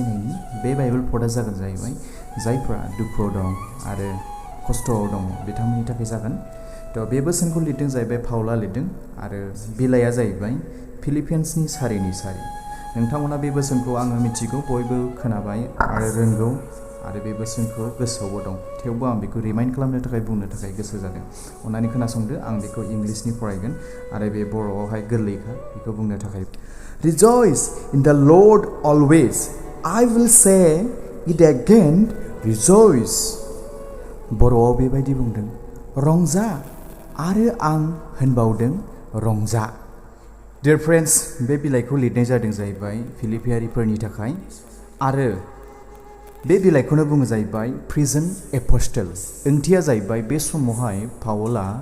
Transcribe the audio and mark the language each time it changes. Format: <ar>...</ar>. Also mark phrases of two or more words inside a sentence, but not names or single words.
<brx>नायनि बे बाइबेल पटआ जागोन जाहैबाय जायफ्रा दुखुआव दं आरो खस्थ'आव दं बिथांमोननि थाखाय जागोन थ' बे बोसोनखौ लिरदों जाहैबाय पाउला लिरदों आरो बिलाइआ जाहैबाय फिलिपियान्सनि सारिनि सारि नोंथांमोना बे बोसोनखौ आङो मिथिगौ बयबो खोनाबाय आरो रोंगौ आरो बे बोसोनखौ गोसोआवबो दं थेवबो आं बेखौ रिमाइन्ड खालामनो थाखाय बुंनो थाखाय गोसो जादों अन्नानै खोनासंदो आं बेखौ इंलिशनि फरायगोन आरो बे बर'आवहाय गोरलैखा बेखौ बुंनो थाखाय</brx> <en>Rejoice in the Lord always. I will say it again, rejoice.</en> <brx>बर'आव बेबायदि बुंदों रंजा आरो आं होनबावदों रंजा</brx> <en>Dear friends,</en> <brx>बे बिलाइखौ लिरनाय जादों जाहैबाय फिलिपियारिफोरनि थाखाय आरो बे बिलाइखौनो बुङो जाहैबाय</brx> <en>prison apostle</en> <brx>ओंथिया जाहैबाय बे समावहाय पाउला</brx>